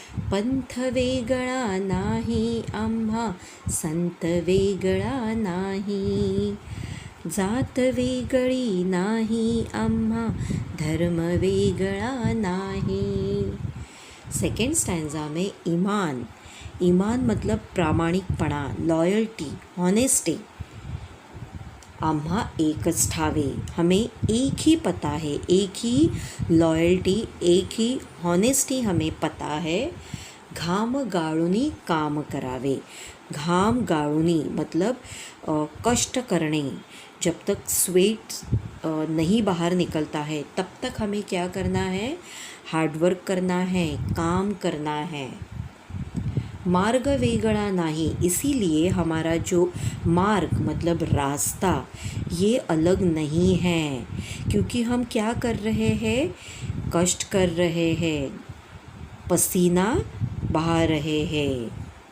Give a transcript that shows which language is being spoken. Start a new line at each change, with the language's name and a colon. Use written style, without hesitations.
Marathi: पंथ वेगळा नाही आम्हा, संत वेगळा नाही, जात वेगळी नाही आम्हा, धर्म वेगळा नाही।
Hindi: सेकेंड स्टैंजा में ईमान, ईमान मतलब प्रामाणिकपणा, लॉयल्टी, हॉनेस्टी।
Marathi: आम्हा एकच ठावे,
Hindi: हमें एक ही पता है, एक ही लॉयल्टी, एक ही हॉनेस्टी हमें पता है।
Marathi: घाम गाळूनी काम करावे, घाम गाळूनी मतलब कष्ट करणे,
Hindi: जब तक स्वेट नहीं बाहर निकलता है तब तक हमें क्या करना है, हार्डवर्क करना है, काम करना है।
Marathi: मार्ग वेगळा नाही,
Hindi: इसीलिए हमारा जो मार्ग मतलब रास्ता ये अलग नहीं है, क्योंकि हम क्या कर रहे हैं, कष्ट कर रहे हैं, पसीना बहा रहे हैं।